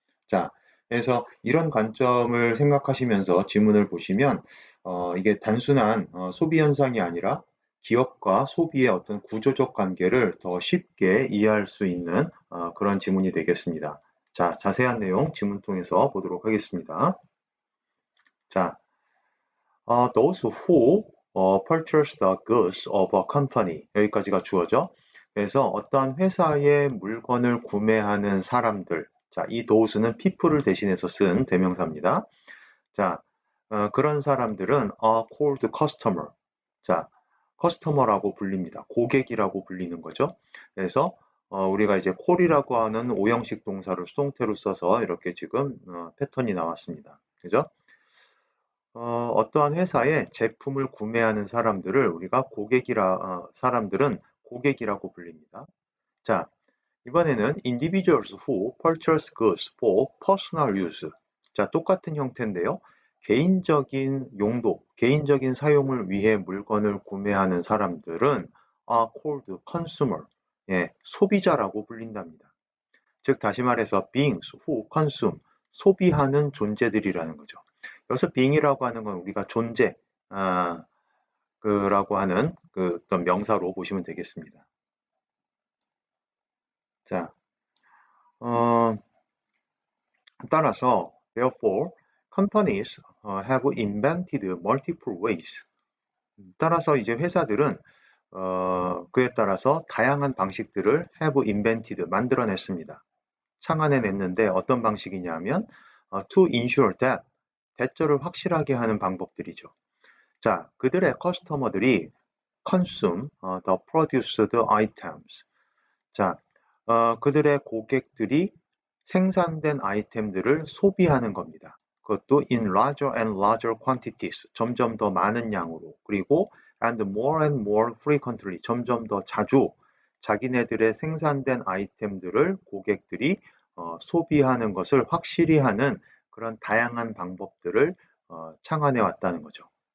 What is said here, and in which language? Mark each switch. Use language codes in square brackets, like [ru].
[ko] 자, 그래서 이런 관점을 생각하시면서 지문을 보시면 이게 단순한 소비 현상이 아니라 기업과 소비의 어떤 구조적 관계를 더 쉽게 이해할 수 있는 그런 지문이 되겠습니다. 자, 자세한 내용 지문 통해서 보도록 하겠습니다. [en] 자, those who purchase the goods of a company [ko] 여기까지가 주어죠. 그래서 어떠한 회사의 물건을 구매하는 사람들 자, 이 those는 people을 대신해서 쓴 대명사입니다. 자, 그런 사람들은 [en] are called customer. [ko] 자, customer라고 불립니다. 고객이라고 불리는 거죠. 그래서 우리가 이제 call이라고 하는 오형식 동사를 수동태로 써서 이렇게 지금 패턴이 나왔습니다. 그죠? 어떠한 회사의 제품을 구매하는 사람들을 우리가 사람들은 고객이라고 불립니다. 자, 이번에는 [en] individuals who purchase goods for personal use. [ko] 자, 똑같은 형태인데요. 개인적인 용도, 개인적인 사용을 위해 물건을 구매하는 사람들은 [en] are called consumer. [ko] 예, 소비자라고 불린답니다. 즉, 다시 말해서 [en] beings who consume, [ko] 소비하는 존재들이라는 거죠. 여기서 being이라고 하는 건 우리가 존재, 라고 하는 그 어떤 명사로 보시면 되겠습니다. 자, 어, 따라서 [en] therefore companies have invented multiple ways. [ko] 따라서 이제 회사들은 그에 따라서 다양한 방식들을 [en] have invented [ko] 만들어냈습니다. 창안해냈는데 어떤 방식이냐면 [en] to ensure that [ko] 대처를 확실하게 하는 방법들이죠. 자, 그들의 커스터머들이 [en] consume the produced items. [ko] 자, 그들의 고객들이 생산된 아이템들을 소비하는 겁니다. 그것도 [en] in larger and larger quantities, [ko] 점점 더 많은 양으로, 그리고 [en] and more frequently, [ko] 점점 더 자주 자기네들의 생산된 아이템들을 고객들이 소비하는 것을 확실히 하는 그런 다양한 방법들을 창안해 왔다는 거죠.